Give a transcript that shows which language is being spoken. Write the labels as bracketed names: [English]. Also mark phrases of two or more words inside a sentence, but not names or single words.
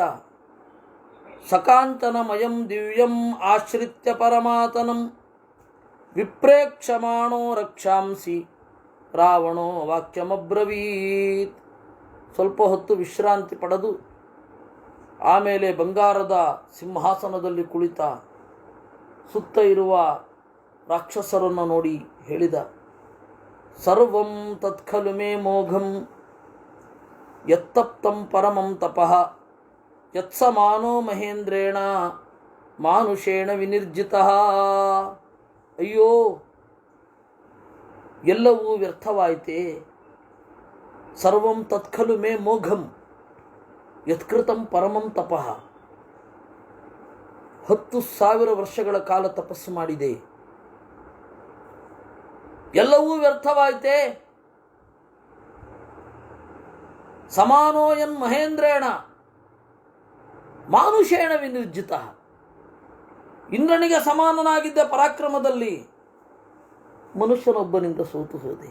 [Sanskrit] ಸಕಾಂಚನಮಯಂ ದಿವ್ಯಂ ಆಶ್ರಿತ್ಯ ಪರಮಾತನಂ ವಿಪ್ರೇಕ್ಷಮಾಣೋ ರಕ್ಷಾಂಸಿ ರಾವಣೋ ವಾಕ್ಯಮಬ್ರವೀತ್. [Kannada] ಸ್ವಲ್ಪ ಹೊತ್ತು ವಿಶ್ರಾಂತಿ ಪಡೆದು ಆಮೇಲೆ ಬಂಗಾರದ ಸಿಂಹಾಸನದಲ್ಲಿ ಕುಳಿತ ಸುತ್ತ ಇರುವ ರಾಕ್ಷಸರನ್ನು ನೋಡಿ ಹೇಳಿದ, [Sanskrit] ಸರ್ವಂ ತತ್ಖಲು ಮೇ ಮೋಘಂ ಯತ್ತಪ್ತಂ ಪರಮಂ ತಪಃ ಯತ್ಸಮಾನೋ ಮಹೇಂದ್ರೇಣ ಮಾನುಷೇಣ ವಿನಿರ್ಜಿತಃ. [Kannada] ಅಯ್ಯೋ, ಎಲ್ಲವೂ ವ್ಯರ್ಥವಾಯಿತೆ. [Sanskrit] ಸರ್ವಂ ತತ್ಖಲು ಮೇ ಮೋಘಂ ಯತ್ಕೃತಂ ಪರಮಂ ತಪಃ. [Kannada] 10,000 ವರ್ಷಗಳ ಕಾಲ ತಪಸ್ಸು ಮಾಡಿದೆ, ಎಲ್ಲವೂ ವ್ಯರ್ಥವಾಯಿತೆ. [Sanskrit] ಸಮಾನೋಯನ್ ಮಹೇಂದ್ರೇಣ ಮಾನುಷೇಣ ವಿನಿರ್ಜಿತ. [Kannada] ಇಂದ್ರನಿಗೆ ಸಮಾನನಾಗಿದ್ದ ಪರಾಕ್ರಮದಲ್ಲಿ ಮನುಷ್ಯನೊಬ್ಬನಿಂದ ಸೋತು ಹೋದೆ.